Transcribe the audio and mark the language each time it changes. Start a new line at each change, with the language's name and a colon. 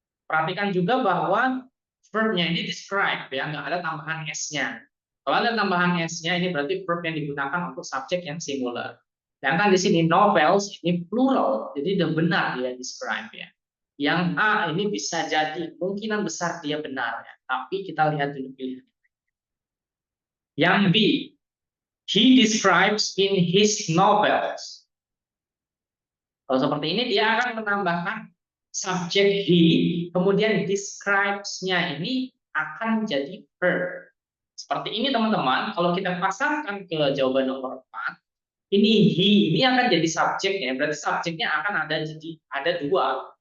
Indonesian: Perhatikan juga bahwa verb-nya ini describe ya, nggak ada tambahan s-nya. Kalau ada tambahan s-nya, ini berarti verb yang digunakan untuk subjek yang singular. Sedangkan di sini novels ini plural, jadi udah benar dia describe ya. Yang A ini bisa jadi kemungkinan besar dia benar ya, tapi kita lihat dulu pilihan.
English: Yang B, he describes in his novels.
Indonesian: Kalau seperti ini dia akan menambahkan subjek he, kemudian describes-nya ini akan jadi verb. Seperti ini teman-teman, kalau kita pasangkan ke jawaban nomor 4, ini he ini akan jadi subjeknya, berarti subjeknya akan ada dua.